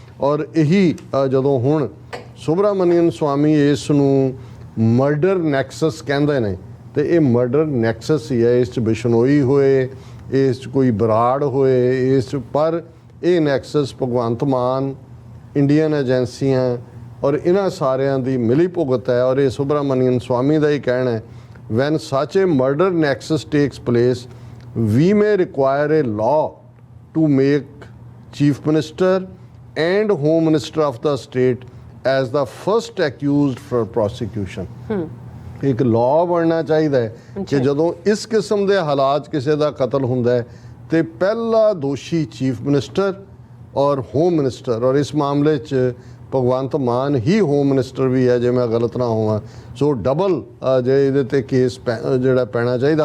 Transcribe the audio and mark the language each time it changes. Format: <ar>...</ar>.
<pa>ਔਰ ਇਹੀ ਜਦੋਂ ਹੁਣ ਸੁਬਰਾਮਨੀਅਨ ਸਵਾਮੀ ਇਸ ਨੂੰ ਮਰਡਰ ਨੈਕਸਸ ਕਹਿੰਦੇ ਨੇ, ਤੇ ਇਹ ਮਰਡਰ ਨੈਕਸਸ ਹੀ ਹੈ। ਇਸ 'ਚ ਬਿਸ਼ਨੋਈ ਹੋਏ, ਇਸ 'ਚ ਕੋਈ ਬਰਾੜ ਹੋਏ, ਇਸ 'ਚ ਪਰ ਇਹ ਨੈਕਸਸ ਭਗਵੰਤ ਮਾਨ, ਇੰਡੀਅਨ ਏਜੰਸੀਆਂ ਔਰ ਇਹਨਾਂ ਸਾਰਿਆਂ ਦੀ ਮਿਲੀ ਭੁਗਤ ਹੈ। ਔਰ ਇਹ ਸੁਬਰਾਮਨੀਅਨ ਸਵਾਮੀ ਦਾ ਹੀ ਕਹਿਣਾ ਹੈ</pa> <en>When such a murder nexus takes place we may require a law to make chief minister and home minister of the state as the first accused for prosecution.</en> <pa>ਇੱਕ law ਬਣਨਾ ਚਾਹੀਦਾ ਹੈ ਕਿ ਜਦੋਂ ਇਸ ਕਿਸਮ ਦੇ ਹਾਲਾਤ ਕਿਸੇ ਦਾ ਕਤਲ ਹੁੰਦਾ ਹੈ ਤੇ ਪਹਿਲਾ ਦੋਸ਼ੀ ਚੀਫ ਮਿਨਿਸਟਰ ਔਰ ਹੋਮ ਮਿਨਿਸਟਰ, ਔਰ ਇਸ ਮਾਮਲੇ 'ਚ ਭਗਵੰਤ ਮਾਨ ਹੀ ਹੋਮ ਮਿਨਿਸਟਰ ਵੀ ਹੈ ਜੇ ਮੈਂ ਗਲਤ ਨਾ ਹੋਵਾਂ। ਸੋ ਡਬਲ ਜੇ ਇਹਦੇ 'ਤੇ ਕੇਸ ਜਿਹੜਾ ਪੈਣਾ ਚਾਹੀਦਾ।</pa>